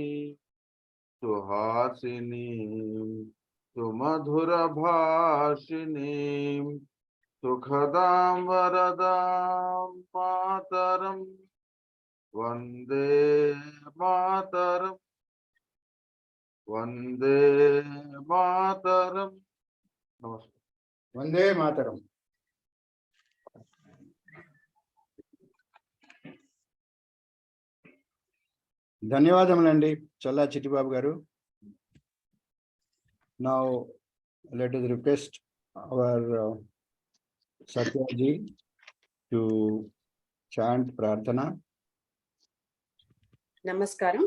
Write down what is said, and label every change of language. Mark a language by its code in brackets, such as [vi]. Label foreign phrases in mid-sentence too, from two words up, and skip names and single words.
[sa] सुहासिनीं सुमधुरभाषिणीं सुखदां वरदां मातरम् वन्दे मातरम् वन्दे मातरम्. नमस्कार. वन्दे मातरम्. [te] ధన్యవాదములండి చల్లా చిట్టిబాబు గారు. [en] Now let us request our Satya ji to chant Prarthana. Namaskaram.